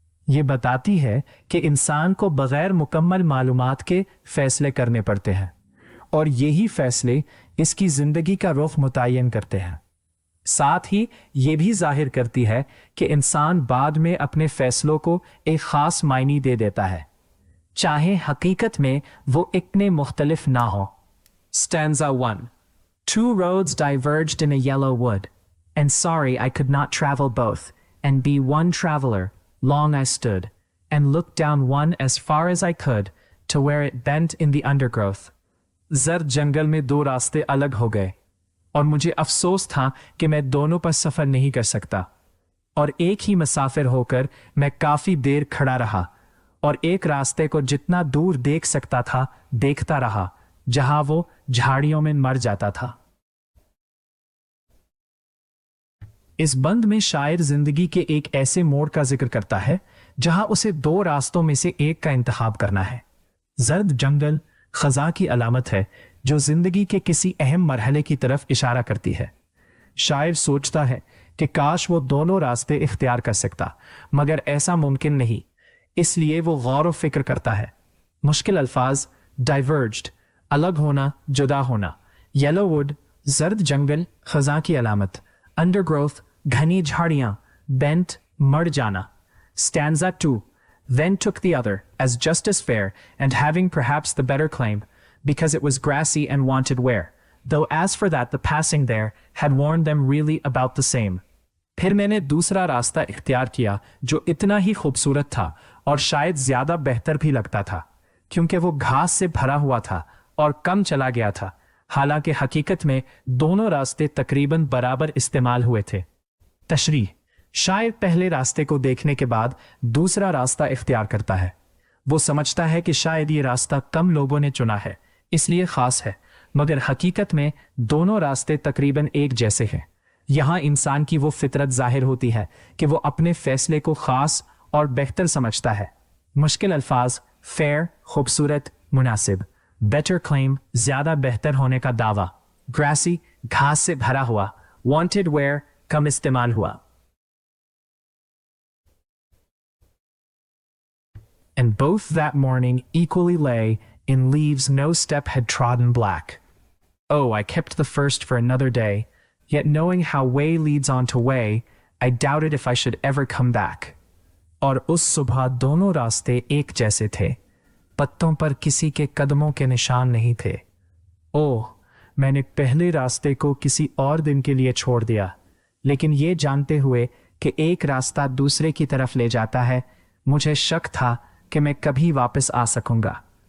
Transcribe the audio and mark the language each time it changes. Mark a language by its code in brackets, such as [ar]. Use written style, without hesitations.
[hi] ये बताती है कि इंसान को बग़ैर मुकम्मल मालूमात के फ़ैसले करने पड़ते हैं और यही फ़ैसले इसकी ज़िंदगी का रुख मुतय्यन करते हैं। साथ ही ये भी जाहिर करती है कि इंसान बाद में अपने फ़ैसलों को एक ख़ास मायने दे देता है, चाहे हकीकत में वो इतने मुख्तलिफ ना हो। [en] Stanza 1. Two roads diverged in a yellow wood, and sorry I could not travel both, and be one traveler. Long I stood, and looked down one as far as I could, to where it bent in the undergrowth. [hi] जर्द जंगल में दो रास्ते अलग हो गए और मुझे अफसोस था कि मैं दोनों पर सफ़र नहीं कर सकता, और एक ही मुसाफिर होकर मैं काफ़ी देर खड़ा रहा और एक रास्ते को जितना दूर देख सकता था देखता रहा जहां वो झाड़ियों में मर जाता था। इस बंद में शायर जिंदगी के एक ऐसे मोड़ का जिक्र करता है जहां उसे दो रास्तों में से एक का इंतखाब करना है। जर्द जंगल खजा की अलामत है जो जिंदगी के किसी अहम मरहले की तरफ इशारा करती है। शायर सोचता है कि काश वो दोनों रास्ते इख्तियार कर सकता, मगर ऐसा मुमकिन नहीं। इसलिए वो गौर व फिक्र करता है। मुश्किल अल्फाज डाइवर्ज्ड, अलग होना, जुदा होना। येलो वुड, जर्द जंगल, खजा की अलामत। अंडरग्रोथ, घनी झाड़ियां। बेंट, मर जाना। [en] Stanza 2. Then took the other, as just as fair, and having perhaps the better claim, because it was grassy and wanted wear, though as for that the passing there had warned them really about the same. [hi] फिर मैंने दूसरा रास्ता इख्तियार किया जो इतना ही खूबसूरत था और शायद ज्यादा बेहतर भी लगता था, क्योंकि वो घास से भरा हुआ था और कम चला गया था। हालांकि हकीकत में दोनों रास्ते तकरीबन बराबर इस्तेमाल हुए थे। तशरीह, शायर पहले रास्ते को देखने के बाद दूसरा रास्ता इख्तियार करता है। वो समझता है कि शायद ये रास्ता कम लोगों ने चुना है, इसलिए खास है, मगर हकीकत में दोनों रास्ते तकरीबन एक जैसे हैं। यहाँ इंसान की वो फितरत जाहिर होती है कि वो अपने फैसले को खास और बेहतर समझता है। मुश्किल अल्फाज, फेयर खूबसूरत, मुनासिब, बेटर क्लेम ज्यादा बेहतर होने का दावा, ग्रासी घास से भरा हुआ, वांटेड वेयर कम इस्तेमाल हुआ। [en] And both that morning equally lay in leaves no step had trodden black. Oh, I kept the first for another day, yet knowing how way leads on to way, I doubted if I should ever come back. [hi] और उस सुबह दोनों रास्ते एक जैसे थे, पत्तों पर किसी के कदमों के निशान नहीं थे। ओह, मैंने पहले रास्ते को किसी और दिन के लिए छोड़ दिया, लेकिन ये जानते हुए कि एक रास्ता दूसरे की तरफ ले जाता है, मुझे शक था कि मैं कभी वापस आ सकूंगा।